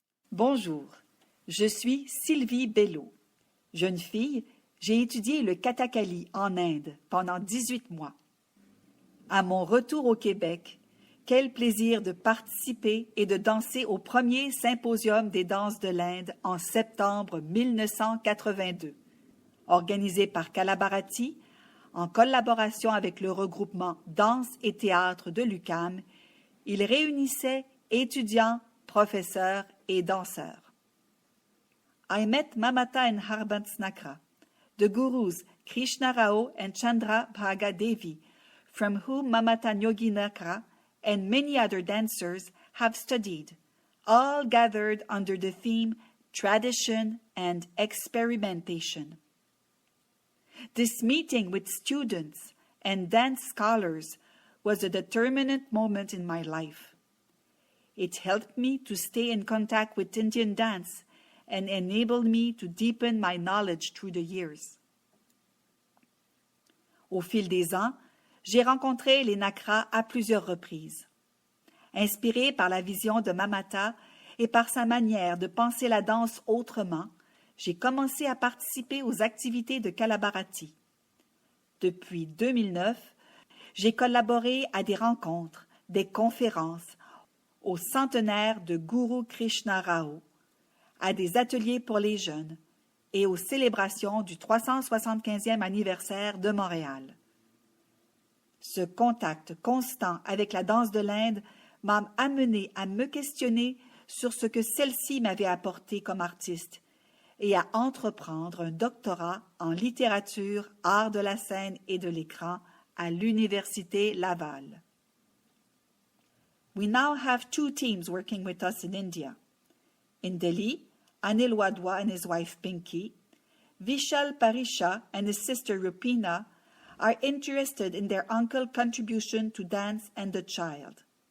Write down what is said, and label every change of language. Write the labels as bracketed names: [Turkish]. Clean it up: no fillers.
[French] Bonjour, je suis Sylvie Bello. Jeune fille, j'ai étudié le Kathakali en Inde pendant 18 mois. À mon retour au Québec, quel plaisir de participer et de danser au premier symposium des danses de l'Inde en septembre 1982, organisé par Bharati en collaboration avec le regroupement Danse et Théâtre de l'UQAM. Il réunissait étudiants, professeurs et danseurs. [English] I met Mamata and Harbansnakra, the gurus Krishna Rao and Chandra Bhaga Devi, from whom Mamata Yoginakra and many other dancers have studied, all gathered under the theme Tradition and Experimentation. This meeting with students and dance scholars was a determinant moment in my life. It helped me to stay in contact with Indian dance and enabled me to deepen my knowledge through the years. [French] Au fil des ans, j'ai rencontré les Nakra à plusieurs reprises. inspiré par la vision de Mamata et par sa manière de penser la danse autrement, j'ai commencé à participer aux activités de Kala-Bharati. Depuis 2009, j'ai collaboré à des rencontres, des conférences, au centenaire de Guru Krishna Rao, à des ateliers pour les jeunes et aux célébrations du 375e anniversaire de Montréal. Ce contact constant avec la danse de l'Inde m'a amené à me questionner sur ce que celle-ci m'avait apporté comme artiste et à entreprendre un doctorat en littérature, art de la scène et de l'écran à l'Université Laval. [English] We now have 2 teams working with us in India. In Delhi, Anil Wadhwa and his wife Pinky, Vishal Parisha and his sister Rupina are interested in their uncle's contribution to dance and the child.